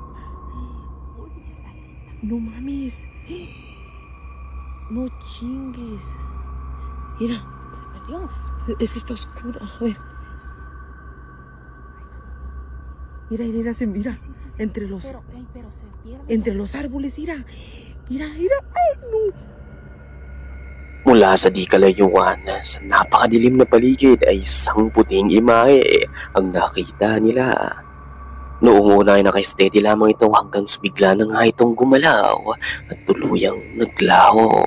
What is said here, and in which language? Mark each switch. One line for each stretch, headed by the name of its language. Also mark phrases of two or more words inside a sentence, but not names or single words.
Spanish: No mames. No chingues. Mira. Se perdió. Es que está oscura. A ver. Mira, mira, se mira. Entre los, Pero se pierde. entre los árboles, mira. Mira, mira. Ay, no.
Filipino: Mula sa di kalayuan sa napakadilim na paligid ay isang puting imahe ang nakita nila. Noong una ay naka-steady lamang ito hanggang sa bigla na nga itong gumalaw at tuluyang naglaho.